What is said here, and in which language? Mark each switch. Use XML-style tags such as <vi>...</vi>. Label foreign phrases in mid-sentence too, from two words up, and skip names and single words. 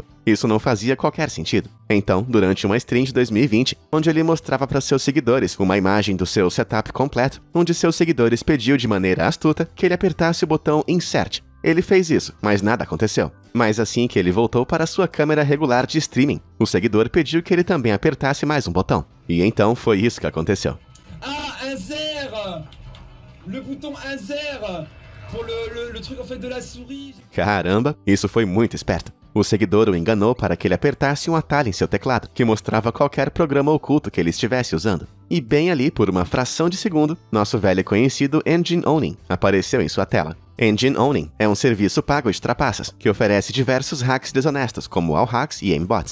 <pt>Isso não fazia qualquer sentido. Então, durante uma stream de 2020, onde ele mostrava para seus seguidores uma imagem do seu setup completo, um de seus seguidores pediu de maneira astuta que ele apertasse o botão Insert. Ele fez isso, mas nada aconteceu. Mas assim que ele voltou para sua câmera regular de streaming, o seguidor pediu que ele também apertasse mais um botão. E então foi isso que aconteceu.</pt> <fr>Insert! Le bouton insert! Pour le truc en fait de la souris.</fr> <pt>Caramba, isso foi muito esperto. O seguidor o enganou para que ele apertasse um atalho em seu teclado, que mostrava qualquer programa oculto que ele estivesse usando. E bem ali, por uma fração de segundo, nosso velho conhecido Engine Owning apareceu em sua tela. Engine Owning é um serviço pago de trapaças, que oferece diversos hacks desonestos, como wallhacks e aimbots.</pt>